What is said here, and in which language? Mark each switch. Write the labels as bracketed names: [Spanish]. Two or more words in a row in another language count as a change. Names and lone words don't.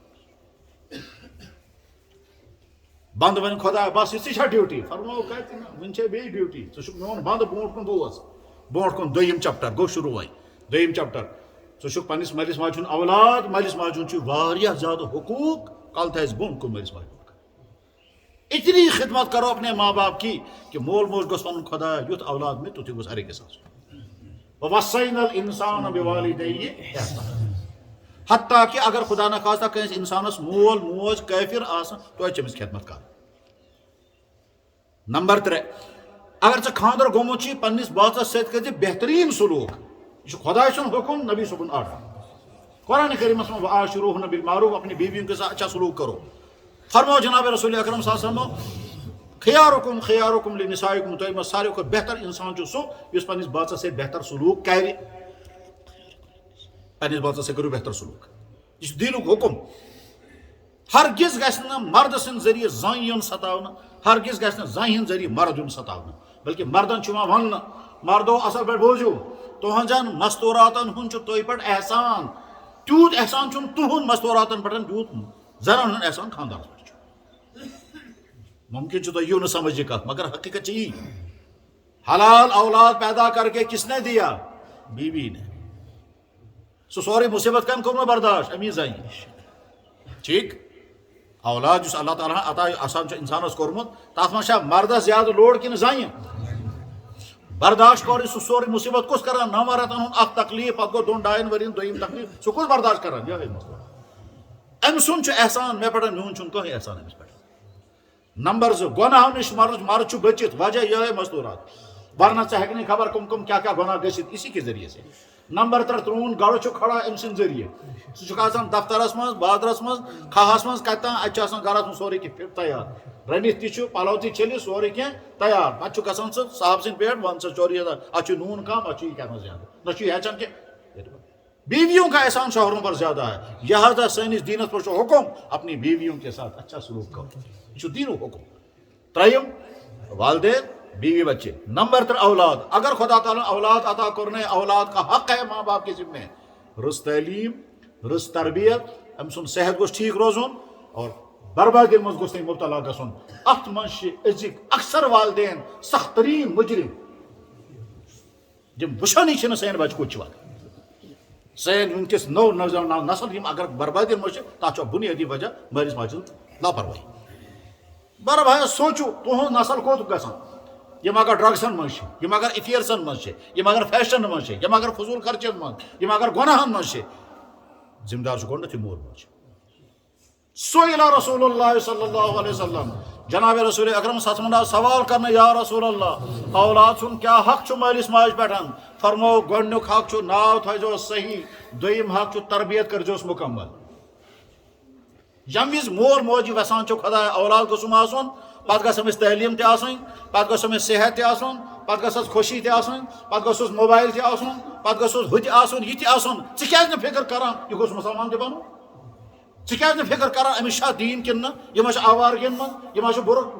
[Kashmiri] بنٛد وۄنۍ خۄدایا بس یِژٕے چھا ڈیوٹی فرماو کتہِ نہٕ وُنہِ چھے بیٚیہِ ڈیوٹی ژٕ چھُکھ میون بنٛد برونٛٹھ کُن بوز برونٛٹھ کُن 2م چپٹر گوٚو شروع وۄنۍ 2م چپٹر ژٕ چھُکھ پننِس مٲلِس ماجہِ ہُنٛد اولاد مٲلِس ماجہِ ہُنٛد چھُ واریاہ زیادٕ حقوٗق کل تھایس بۄن کُن مٲلِس ماجہِ ہُنٛد [Urdu] اتنی خدمت کرو اپنے ماں باپ کی کہ [Kashmiri] مول موج گوٚژھ وَنُن خۄدایا یُتھ اولاد مےٚ تیُتھُے گوٚژھ ہر أکِس آسُن [Arabic] وَوَصَّيْنَا الْإِنسَانَ بِوَالِدَيْهِ احسانا [Urdu] حتیٰ کہ اگر خدا نخواستہ [Kashmiri] کٲنٛسہِ انسانس مول موج کٲفر آسن توتہِ چھِ أمِس خدمت کرٕنۍ نمبر 3 اگر ژےٚ خاندر گوٚمُت چھُے پننِس بٲژس سۭتۍ کٔرۍ زِ بہتریٖن سلوٗک یہ چھُ خۄداے سُنٛد حُکُم نبی صُبحن آرڈر قرآن کریٖمس منٛز [Arabic] وَعاشِروٗہُنَّ بِالمعروٗف [Urdu] اپنی بیویوں کے ساتھ اچھا سلوک کرو [Kashmiri] فرماو جناب رسول اکرم [Arabic] صلی اللہ علیہ وسلم خیارکم خیارکم لنسائکم [Kashmiri] تۄہہِ منٛز ساروی کھۄتہٕ بہتر انسان چھُ سُہ یُس پننِس بٲژس سۭتۍ بہتر سلوٗک کرِ پننِس بٲژس سۭتۍ کٔرِو بہتر سلوٗک یہِ چھُ دیٖنُک حُکُم ہرگز گژھِ نہٕ مرد سٕنٛدِ ذٔریعہٕ زٔنۍ یُن ستاونہٕ ہرگز گژھِ نہٕ زنہِ ہٕنٛدِ ذٔریعہٕ مرد یُن ستاونہٕ بلکہ مردن چھُ یِوان وننہٕ مردو اصل پٲٹھۍ بوٗزِو تُہنٛزن مستوٗراتن ہُنٛد چھُ تُہۍ پٮ۪ٹھ احسان تیوٗت احسان چھُنہٕ تُہُنٛد مستوٗراتن پٮ۪ٹھ تیوٗت زنن ہُنٛد احسان خاندارس پٮ۪ٹھ چھُ ممکن چھُ تۄہہِ یِیو نہٕ سمجھ یہِ کتھ مگر حقیقت چھِ یی [Urdu] حلال اولاد پیدا کر کے کس نے دیا بیوی نے [Kashmiri] سُہ سورُے مُصیبت کٔمۍ کوٚرمُت برداشت امی زنہِ ٹھیٖک اولاد یُس اللہ تعالیٰ ہن عطا آسان چھُ انسانس کوٚرمُت تتھ منٛز چھا مردس زیادٕ لوڈ کِنہٕ زنہِ برداشت کوٚر سُہ سورُے مُصیبت کُس کران 9 رٮ۪تن ہُنٛد اکھ تکلیٖف پتہٕ گوٚو 2-2.5 ؤرین دوٚیِم تکلیٖف سُہ کُس برداشت کران یِہوٚے مسلہٕ أمۍ سُنٛد چھُ احسان مےٚ پٮ۪ٹھ میون چھُنہٕ کٕہٕنۍ احسان أمِس پٮ۪ٹھ نمبر 2 گۄناہو نِش مرد چھُ بٔچِتھ وجہ یِہوٚے مستوٗرات ورنہ ژےٚ ہیٚکہِ نہٕ خبر کٕم کیٛاہ کیٛاہ گۄناہ گٔژھِتھ [Urdu] اسی کے ذٔریعے سے [Kashmiri] نمبر 3 ترٛوُن گڑٕ چھُ کھڑا أمۍ سٕنٛدِ ذٔریعہِ ژٕ چھُکھ آسان دفترس منٛز بازرس منٛز کھہس منٛز کتہِ تام اتہِ چھُ آسان گرس منٛز سورُے کینٛہہ تیار رٔنِتھ تہِ چھُ پلو تہِ چھٔلِتھ سورُے کینٛہہ تیار پتہٕ چھُ گژھان ژٕ صاحب سٕنٛدِ پٮ۪ٹھ ون ژٕ چوری اتھ چھُ نوٗن کم اتھ چھُ یہِ کھٮ۪نس زیادٕ نہ چھُ یہِ ہیٚچھان کینٛہہ [Urdu] بیویوں کا احسان شوہروں پر زیادہ ہے [Kashmiri] لہٰذا سٲنِس دیٖنس پٮ۪ٹھ چھُ حُکُم [Urdu] اپنی بیویوں کے ساتھ اچھا سلوک کرو [Kashmiri] یہِ چھُ دیٖنُک حُکُم 3 والدین بیوی بچے نمبر 3 [Urdu] اولاد اگر خدا تعالیٰ اولاد عطا کرنے اولاد کا حق ہے ماں باپ کے ذمہ [Kashmiri] رٕژ تعلیٖم رٕژ تربیت أمۍ سُنٛد صحت گوٚژھ ٹھیٖک روزُن اور بربادی مز گوس نہیں مبتلا گژھُن اتھ منٛز چھِ أزِکۍ اکثر والدین سخت تریٖن مجرم یِم وٕچھانٕے چھِنہٕ سٲنۍ بچہِ کوٚت چھِ واتان سٲنۍ وٕنکیٚس نٔو نوجوان نسل یِم اگر بربادی منٛز چھِ تتھ چھُ بُنیٲدی وجہ مٲلِس ماجہِ ہٕنٛز لاپروٲہی بڑٕ بھایا سوٗنٛچِو تُہُنٛد نسل کوٚت گژھان یِم اگر ڈرگسن منٛز چھِ یِم اگر افیئرسن منٛز چھِ یِم اگر فیشنن منٛز چھِ یِم اگر فضوٗل خرچن منٛز یِم اگر گۄناہن منٛز چھِ ذمہٕ دار چھُ گۄڈٕنیتھٕے مول موج [Arabic] سئل رسول اللہ صلی اللہ علیہ وسلم جناب رسول اکرم صلی اللہ علیہ وسلم [Urdu] سوال کرنا [Arabic] یا رسول اللہ [Kashmiri] اولاد سن کیا حق چھُ مٲلِس ماجہِ پٮ۪ٹھ فرمو گۄڈنیُک حق چھُ ناو تھٲیزیوس صحیح دوٚیِم حق چھُ تربیت کٔرزیوس مُکمل ییٚمہِ وِزِ مول موج یژھان چھُ خۄدایا اولاد گوٚژھُم آسُن پتہٕ گژھِ أمِس تعلیٖم تہِ آسٕنۍ پتہٕ گوٚژھ أمِس صحت تہِ آسُن پتہٕ گٔژھٕس خوشی تہِ آسٕنۍ پتہٕ گوٚژھُس موبایل تہِ آسُن پتہٕ گوٚژھُس ہُہ تہِ آسُن یہِ تہِ آسُن ژٕ کیازِ نہٕ فِکر کران یہِ گوٚژھ مُسلمان تہِ بنُن ژٕ کیازِ نہٕ فِکر کران أمِس چھا دیٖن کِنہٕ نہٕ یہِ ما چھُ آوارگین منٛز یہِ ما چھُ